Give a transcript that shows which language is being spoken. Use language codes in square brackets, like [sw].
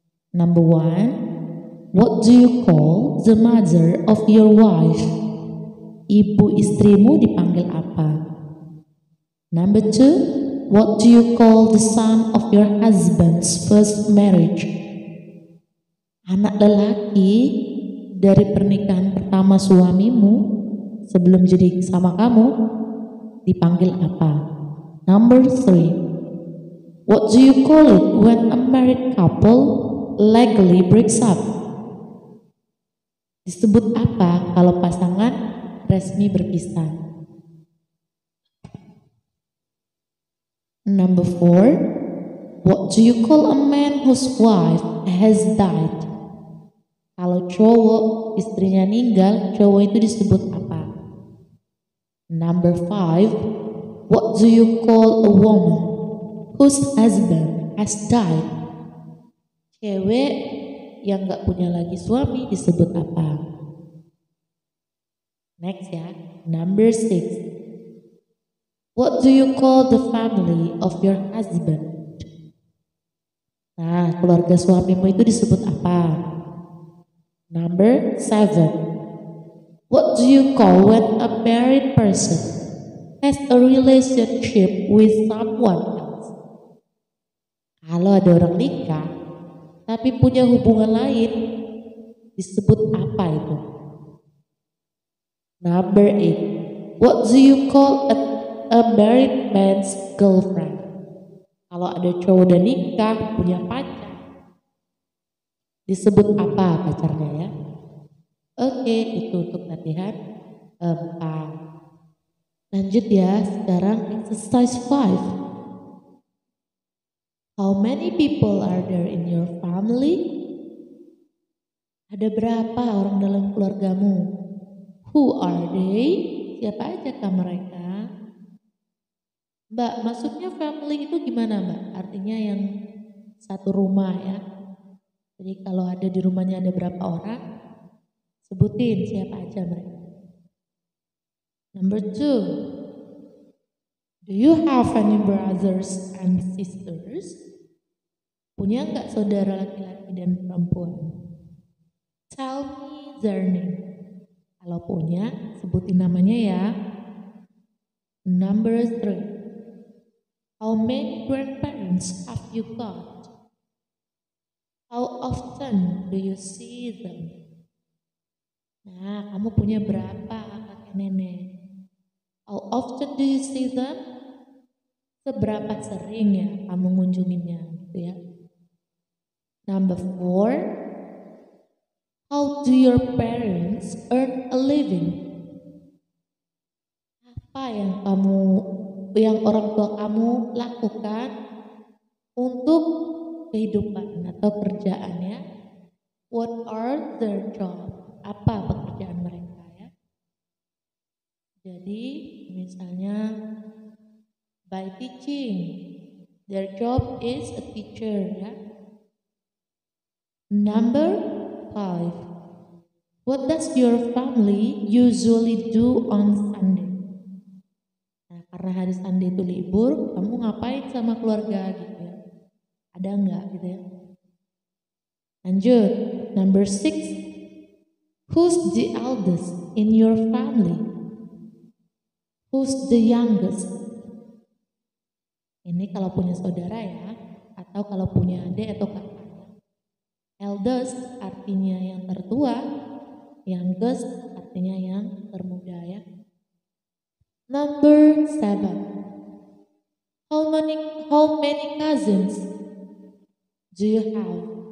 [en] Number 1, what do you call the mother of your wife? [id] Ibu istrimu dipanggil apa? [en] Number 2, what do you call the son of your husband's first marriage? [id] Anak lelaki dari pernikahan pertama suamimu sebelum jadi sama kamu dipanggil apa? [en] Number 3, what do you call it when a married couple legally breaks up? [id] Disebut apa kalau pasangan resmi berpisah? [en] Number 4, what do you call a man whose wife has died? [id] Kalau cowok istrinya meninggal, cowok itu disebut apa? Number 5, what do you call a woman whose husband has died? Cewek yang gak punya lagi suami disebut apa? Next ya. [en] Number 6, what do you call the family of your husband? [id] Nah, keluarga suamimu itu disebut apa? [en] Number 7, what do you call when a married person has a relationship with someone else? [id] Kalau ada orang nikah tapi punya hubungan lain, disebut apa itu? [en] Number 8, what do you call a married man's girlfriend? [id] Kalau ada cowok dan nikah punya pacar, disebut apa pacarnya ya? Oke, itu untuk latihan 4. Lanjut ya, sekarang exercise 5. [en] How many people are there in your family? [id] Ada berapa orang dalam keluargamu? [en] Who are they? [id] Siapa aja kah mereka? Mbak, maksudnya family itu gimana, Mbak? Artinya yang satu rumah ya. Jadi kalau ada di rumahnya ada berapa orang, sebutin siapa aja mereka. [en] Number 2, do you have any brothers and sisters? [id] Punya nggak saudara laki-laki dan perempuan? [en] Tell me their name. [id] Kalau punya, sebutin namanya ya. [en] Number 3, how many grandparents have you got? How often do you see them? [id] Nah, kamu punya berapa kakek nenek? [en] How often do you see them? [id] Seberapa sering ya kamu ngunjunginnya gitu ya. [en] Number 4, how do your parents earn a living? [id] Apa yang orang tua kamu lakukan untuk kehidupan atau kerjaannya? [en] What are their job? [id] Apa pekerjaan mereka ya? Jadi misalnya [en] by teaching, their job is a teacher ya. Number 5, what does your family usually do on Sunday? [id] Nah, karena hari Sunday itu libur, kamu ngapain sama keluarga gitu ya? Ada enggak gitu ya? [en] Lanjut, number 6, who's the eldest in your family? Who's the youngest? [id] Ini kalau punya saudara ya, atau kalau punya adik atau kakak. Eldest artinya yang tertua, youngest artinya yang termuda ya. [en] Number 7, how many cousins do you have?